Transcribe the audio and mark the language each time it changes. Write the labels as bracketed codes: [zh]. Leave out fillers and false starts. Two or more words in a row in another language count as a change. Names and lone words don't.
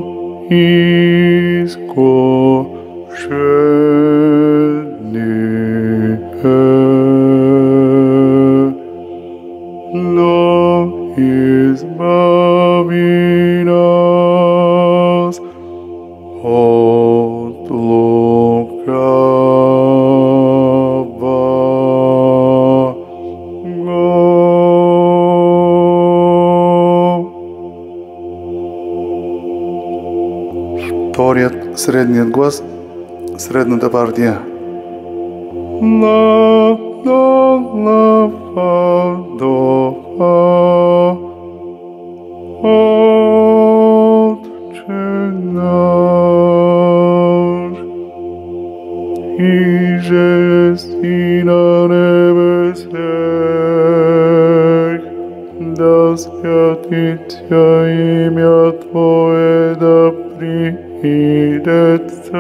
[cu] искушение, но избави нас от лукавого. [bg] Вторият, средният глас, средната партия. Ла, до, ла, фа, до, фа. [cu] Отче наш, иже еси на небесех, да святится имя Твое, да придет